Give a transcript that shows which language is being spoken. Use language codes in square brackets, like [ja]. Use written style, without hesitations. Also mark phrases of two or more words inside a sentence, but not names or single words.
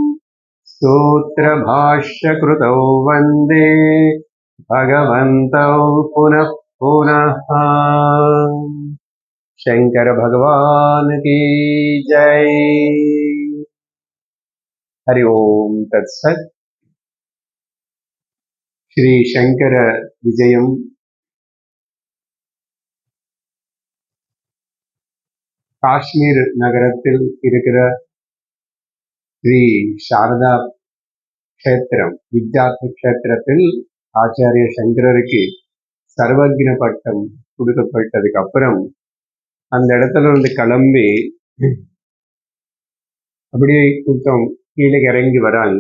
[sa] सूत्रभाष्यकृतौ वन्दे भगवन्तौ पुनः पुनः। [hi] शंकर भगवान की जय। [sa] हरि ओम तत्सत। [ta] श्री शंकर विजयम காஷ்மீர் நகரத்தில் இருக்கிற ஸ்ரீ சாரதா க்ஷேத்திரம் வித்யார்த்த க்ஷேத்திரத்தில் ஆச்சாரிய சங்கரருக்கு சர்வக்ன பட்டம் கொடுக்கப்பட்டதுக்கு அப்புறம் அந்த இடத்துல இருந்து கிளம்பி அப்படியே கொஞ்சம் கீழே இறங்கி வராங்க.